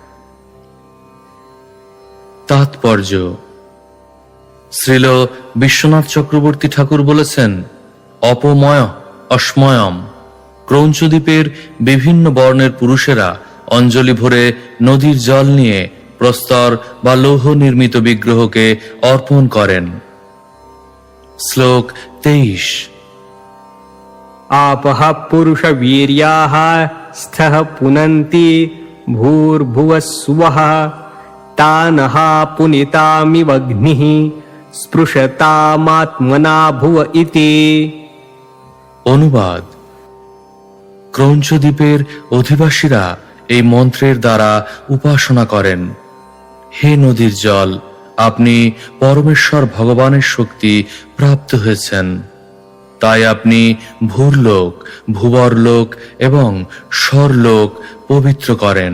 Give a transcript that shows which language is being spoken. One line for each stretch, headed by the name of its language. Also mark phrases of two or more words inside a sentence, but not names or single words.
Bangla: তাৎপর্য: শ্রীল বিশ্বনাথ চক্রবর্তী ঠাকুর বলেছেন,
Sanskrit: অপময় অস্ময়ম।
Bangla: ক্রৌঞ্চ দ্বীপের বিভিন্ন বর্ণের পুরুষেরা অঞ্জলি ভরে নদীর জল নিয়ে প্রস্তর বা লৌহ নির্মিত বিগ্রহকে অর্পণ করেন। শ্লোক 23।
Sanskrit: आपः पुरुषवीर्याः स्थः पुनन्ति भूर्भुवस्सुवः तानः पुनितामिवग्निः स्पृशतामात्मना भुव इति।
Bangla: অনুবাদ: ক্রৌঞ্চ দ্বীপের অধিবাসীরা এই মন্ত্রের দ্বারা উপাসনা করেন। হে নদীর জল, আপনি পরমেশ্বর ভগবানের শক্তি প্রাপ্ত হয়েছেন, তাই আপনি ভূরলোক, ভূবরলোক এবং স্বরলোক পবিত্র করেন।